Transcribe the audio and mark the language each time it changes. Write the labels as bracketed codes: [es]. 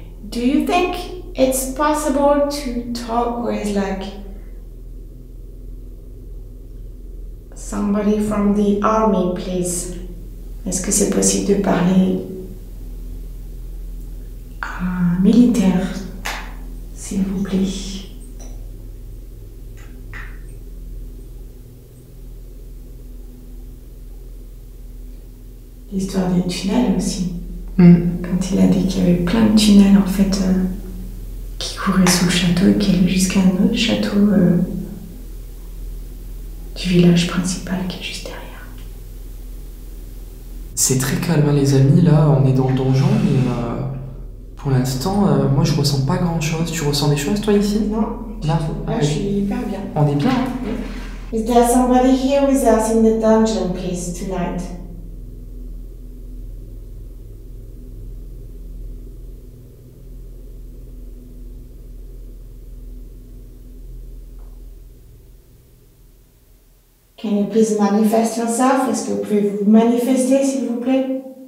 [en] Do you think it's possible to talk with like somebody from the army, please? [fr] Est-ce que c'est possible de parler à un militaire, s'il vous plaît? L'histoire des tunnels aussi. Quand il a dit qu'il y avait plein de tunnels en fait qui couraient sous le château et qui allaient jusqu'à un autre château du village principal qui est juste derrière. C'est très calme les amis, là on est dans le donjon mais pour l'instant moi je ressens pas grand chose. Tu ressens des choses toi ici? Non, là, je suis hyper bien. On est bien hein? [en] Is there somebody here with us in the dungeon please tonight? Can you please manifest yourself? [fr] Est-ce que vous pouvez vous manifester, s'il vous plaît?